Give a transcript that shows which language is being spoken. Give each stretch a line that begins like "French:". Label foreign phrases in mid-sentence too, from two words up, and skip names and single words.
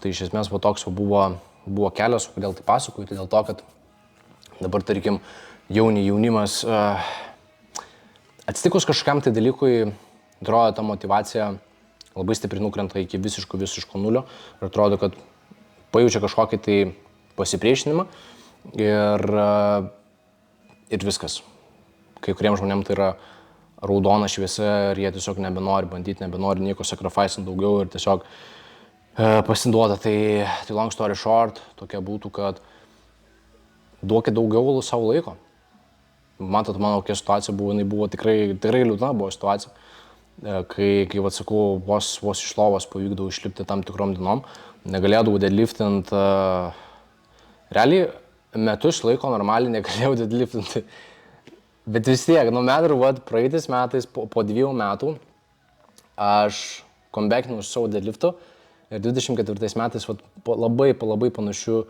Lithuanian: Tai iš esmės toks buvo kelias, kodėl tai pasakoju, tai dėl to, kad dabar, tarkim, jaunimas atsitikus kažkam tai dalykui, atrodo, ta motyvacija labai stipriai nukrenta iki visiško nulio ir atrodo, kad pajaučia kažkokį tai pasipriešinimą ir viskas. Kai kuriems žmonėms tai yra raudona šviesa ir jie tiesiog nebenori bandyti, nebenori nieko sacrifice'int daugiau ir tiesiog pasiduoda. Tai
English: long story short
Lithuanian: tokia būtų, kad duokit daugiau savo laiko. Matot, mano kokia situacija buvo, jinai buvo tikrai liūdna buvo situacija, kai sakau, vos iš lovos pavykdavo išlipti tam tikrom dienom, negalėdavau deadliftint, realiai metus laiko normaliai negalėjau deadliftinti, bet vis tiek, praeitais metais, po 2 metų, aš comebackinau su savo deadliftu ir 24 metais labai panašiu